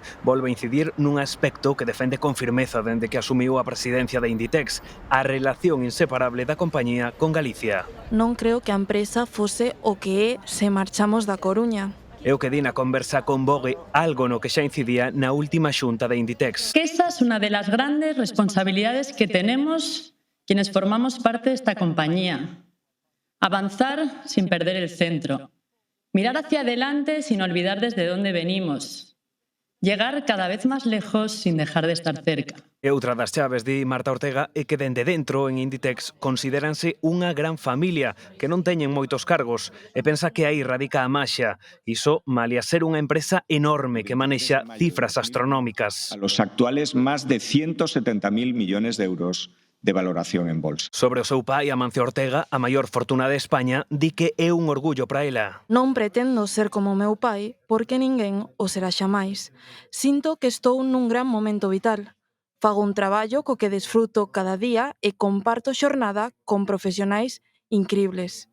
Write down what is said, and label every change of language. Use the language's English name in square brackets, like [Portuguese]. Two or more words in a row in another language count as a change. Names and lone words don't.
[Galician] Volve a incidir nun aspecto que defende con firmeza dende que asumiu a presidencia de Inditex, a relación inseparable da compañía con Galicia. Non creo que a empresa fose o que é se marchamos da Coruña. É o que di na conversa con Vogue, algo no que xa incidía na última xunta de Inditex. [Spanish] Que esa es unha de las grandes responsabilidades que tenemos quienes formamos parte de esta compañía. Avanzar sin perder el centro. Mirar hacia adelante sin olvidar desde dónde venimos. Llegar cada vez más lejos sin dejar de estar cerca. [Galician] E outra das chaves, di Marta Ortega, é que dende dentro en Inditex considéranse unha gran familia que non teñen moitos cargos e pensa que aí radica a maxia. Iso malia ser unha empresa enorme que manexa cifras astronómicas. [Spanish] A los actuales más de 170.000 millones de euros de valoración en bolsa. [Galician] Sobre o seu pai, Amancio Ortega, a maior fortuna de España, di que é un orgullo para ela. Non pretendo ser como meu pai, porque ninguén o será xamais. Sinto que estou nun gran momento vital. Fago un traballo co que desfruto cada día e comparto xornada con profesionais incribles.